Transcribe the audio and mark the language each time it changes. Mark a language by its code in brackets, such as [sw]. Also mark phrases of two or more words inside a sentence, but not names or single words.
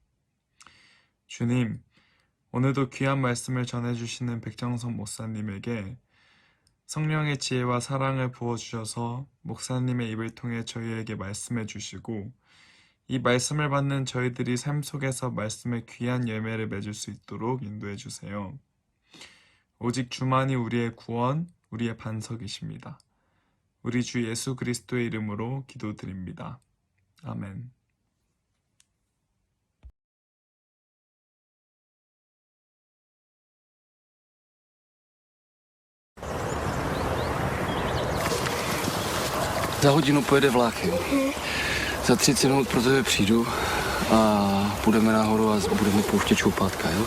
[ko] 주님, 오늘도 귀한 말씀을 전해주시는 백정성 목사님에게 성령의 지혜와 사랑을 부어주셔서 목사님의 입을 통해 저희에게 말씀해 주시고 이 말씀을 받는 저희들이 삶 속에서 말씀의 귀한 열매를 맺을 수 있도록 인도해 주세요. 오직 주만이 우리의 구원, 우리의 반석이십니다. 우리 주 예수 그리스도의 이름으로 기도드립니다. 아멘. [cs] Za hodinu pojede vlak, jo. Za 30 minut pro tebe přijdu a půjdeme nahoru a budeme pouštět šoupátka, jo.